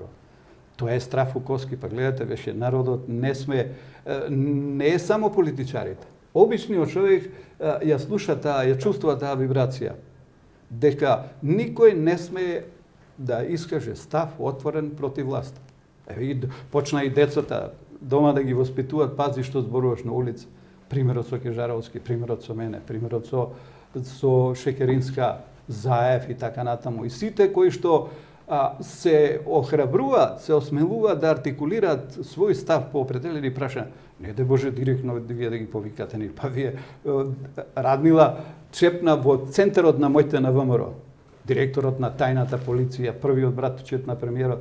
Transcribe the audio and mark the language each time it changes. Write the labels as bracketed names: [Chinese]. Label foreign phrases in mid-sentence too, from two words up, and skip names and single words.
[Macedonian] Тоа е страфукоски, па гледате, беше народот не смее, не е само политичарите. Обичниот човек ја слуша таа, ја чувствува таа вибрација, дека никој не смее да искаже став отворен против власта. Почна и децата дома да ги воспитуваат, пази што зборуваш на улица. Примерот со Кежаровски, примерот со мене, примерот со Шекеринска, Заев и така натаму. И сите кои што се охрабруваат, се осмелуваат да артикулираат свој став по определени прашања. Не да Боже директно вие да ги повикате ни, па вие Радмила чепна во центарот на мојте на ВМРО. Директорот на тајната полиција, првиот братучет на премиерот.